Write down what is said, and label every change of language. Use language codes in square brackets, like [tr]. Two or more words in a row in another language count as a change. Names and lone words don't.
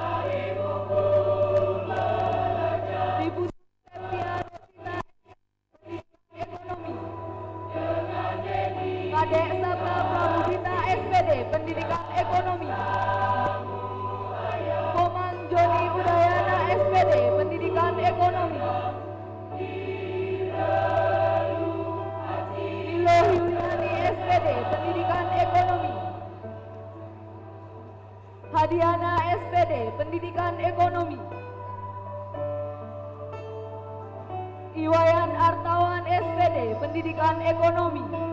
[id] Niputu Septia Rosita, Ekonomi. Kadek Sabta Prabudita SPD, Pendidikan Ekonomi. Komang Joni Udayana SPD, Pendidikan Ekonomi. Nilo Yuliani SPD, Pendidikan Ekonomi. Hadiana SPD, Pendidikan Ekonomi. Iwayan Artawan SPD, Pendidikan Ekonomi.